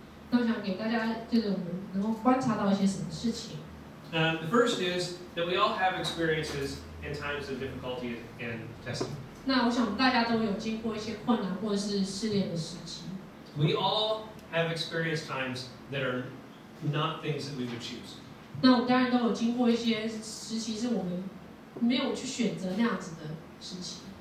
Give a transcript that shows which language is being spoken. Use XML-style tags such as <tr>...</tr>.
<zh>那我想给大家就是我们能够观察到一些什么事情。</zh> <en>The first is that we all have experiences in times of difficulty and testing.</en> <zh>那我想大家都有经过一些困难或者是试炼的时期。</zh> <en>We all have experienced times that are not things that we would choose.</en> <zh>那我们当然都有经过一些时期是我们没有去选择那样子的时期。</zh>